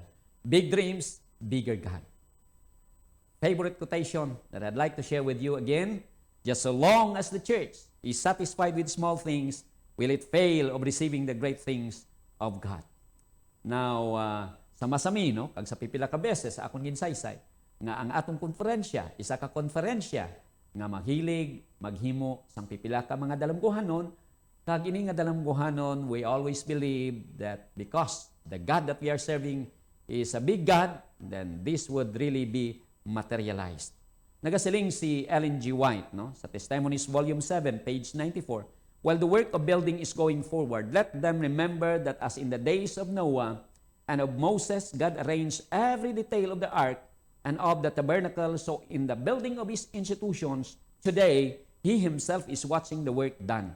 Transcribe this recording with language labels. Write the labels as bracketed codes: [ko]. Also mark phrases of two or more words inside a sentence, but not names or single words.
[en] Big dreams, bigger God. Favorite quotation that I'd like to share with you again, just so long as the church is satisfied with small things, will it fail of receiving the great things of God. Now, [hil] sa masami, no, kag sa pipila ka beses sa akong ginsaysay, nga ang atong konferensya, isa ka konferensya nga maghilig, maghimo sang pipila ka mga dalamguhanon. Kag ini nga dalamguhanon, [en] we always believe that because the God that we are serving is a big God, then this would really be materialized. [hil] Nagasiling si Ellen G. [en] White, [hil] no, sa [en] Testimonies Volume 7, page 94, while the work of building is going forward, let them remember that as in the days of Noah and of Moses, God arranged every detail of the ark and of the tabernacle, so in the building of his institutions, today, he himself is watching the work done.